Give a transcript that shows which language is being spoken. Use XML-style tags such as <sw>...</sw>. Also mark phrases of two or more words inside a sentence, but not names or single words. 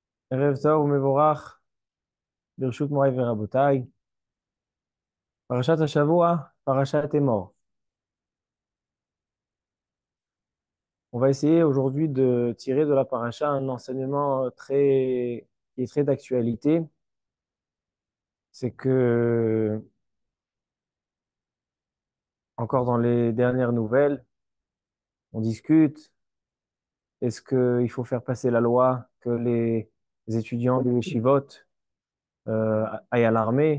<he>ערב טוב ומבורך, ברשות מוריי ורבותיי. פרשת השבוע, פרשת אמור.</he> <fr>On va essayer aujourd'hui de tirer de la paracha un enseignement qui est très d'actualité. C'est que, encore dans les dernières nouvelles, on discute, est-ce qu'il faut faire passer la loi que les étudiants de yeshivot aillent à l'armée?</fr>